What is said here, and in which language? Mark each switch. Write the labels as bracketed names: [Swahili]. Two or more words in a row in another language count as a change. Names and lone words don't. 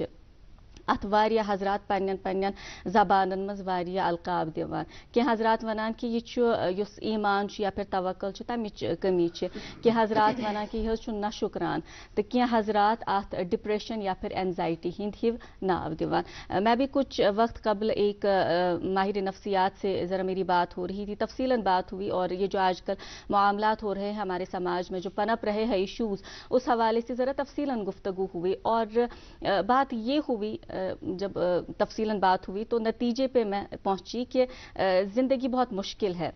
[Kashmiri] اتھ واریاہ حضرات پننٮ۪ن پننٮ۪ن زبانن منٛز واریاہ القاب دِوان. کینٛہہ حضرات ونان کہِ یہِ چھُ یُس ایٖمان چھُ یا پھر توکل چھُ تمِچ کمی چھِ. کینٛہہ حضرات ونان کہِ یہِ حظ چھُ نہ شُکران تہٕ کینٛہہ حضرات اتھ ڈپریشن یا پھر اینزائٹی ہٕنٛدۍ ہِو ناو دِوان. [Urdu] میں بھی کچھ وقت قبل ایک ماہر نفسیات سے ذرا میری بات ہو رہی تھی تفصیلاً بات ہوئی اور یہ جو آج کل معاملات ہو رہے ہیں ہمارے سماج میں جو پنپ رہے ہیں ایشوز اس حوالے سے ذرا تفصیلاً گفتگو ہوئی اور بات یہ ہوئی جب تفصیلاً بات ہوئی تو نتیجے پہ میں پہنچی کہ زندگی بہت مشکل ہے.